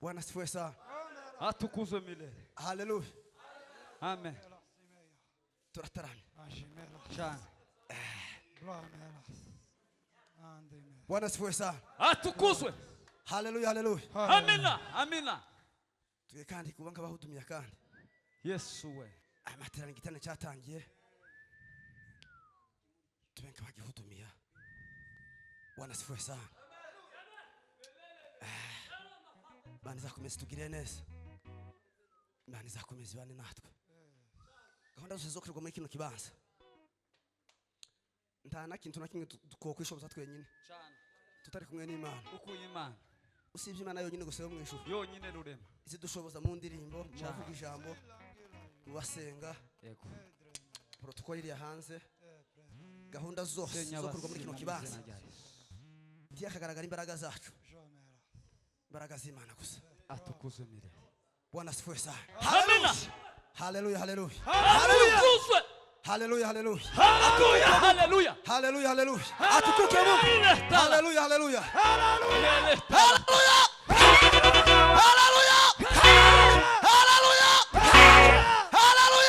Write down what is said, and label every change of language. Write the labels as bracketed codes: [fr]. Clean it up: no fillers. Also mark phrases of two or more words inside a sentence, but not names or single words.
[sw] asifiwe sana. Atukuzwe milele. Haleluya. Amen. [rn] Turataramye. Cyane. [sw] Bwana asifiwe sana. Atukuzwe. Haleluya, haleluya. Amina, amina. [rn] Tuge kandi kuba nk'abahudumiya kandi. Yesu we. Amaterano igitane cyatangiye. Tube nk'abagihudumiya. [sw] Bwana asifiwe sana. [rn] Imana izakomeza tugire neza. Imana izakomeza ibane natwe. Gahunda zose zo kurwa muri kino kibanza. Nta na kintu na kimwe twokwishoboza twenyine. Cyane. Tutari kumwe n'Imana. Ukuye Imana. Usibye Imana yonyine gusa yo mu ijuru. Yonyine rurema. Izidushoboza mu ndirimbo, mu bavuga ijambo, mu basenga. Yego. Protocol iri hanze. Gahunda zose zo kurwa muri kino kibanza. Ntiyakagaragara imbaraga zacu. Imbaraga z'Imana gusa. [sw] Atukuzwe milele. Bwana asifiwe sana. Amina. Haleluya, haleluya. Haleluya. Haleluya, haleluya. Haleluya, haleluya. Haleluya, haleluya. Atukuke Mungu. Haleluya, haleluya. Haleluya. Haleluya. Haleluya. Haleluya. Haleluya.